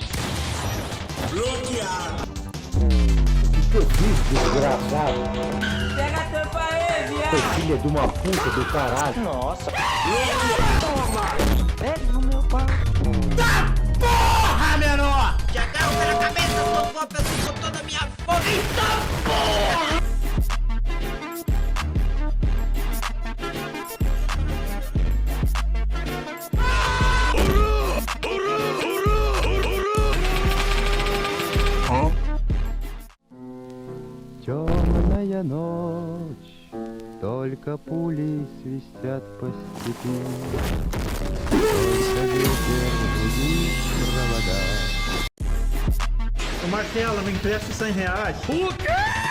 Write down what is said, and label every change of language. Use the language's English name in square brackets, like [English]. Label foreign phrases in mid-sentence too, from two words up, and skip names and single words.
[Portuguese] Bloqueado. O que eu fiz, desgraçado? Pega a tampa aí, viado! Foi filha de uma puta do caralho. Nossa! Toma! Pega no meu pau! Tá porra, menor! Já agarro pela cabeça, eu tô com toda a minha força! Eita porra! [Russian] Темная ночь, только пули свистят по степи. Только ветер гудит провода. [Portuguese] Ô Marcelo, me empresta R$100. O quê?